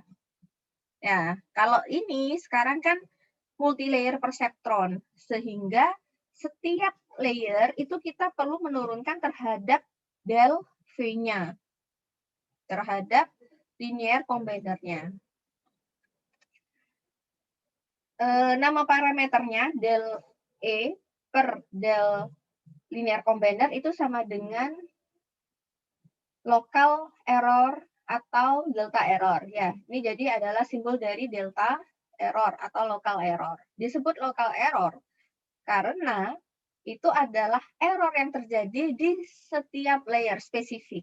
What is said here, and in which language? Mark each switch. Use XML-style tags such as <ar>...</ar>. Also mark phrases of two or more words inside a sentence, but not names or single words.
<id>Ya, kalau ini sekarang kan</id> <en>multi-layer perceptron,</en> <id>sehingga setiap layer itu kita perlu menurunkan terhadap del V-nya, terhadap</id> <en>linear combiner-</en> <id>nya. Nama parameternya del E per del</id> <en>linear combiner</en> <id>itu sama dengan</id> <en>local error</en> <id>atau</id> <en>delta error.</en> <id>Ya, ini jadi adalah simbol dari</id> <en>delta error</en> <id>atau</id> <en>local error.</en> <id>Disebut</id> <en>local error</en> <id>karena itu adalah error yang terjadi di setiap layer spesifik.</id>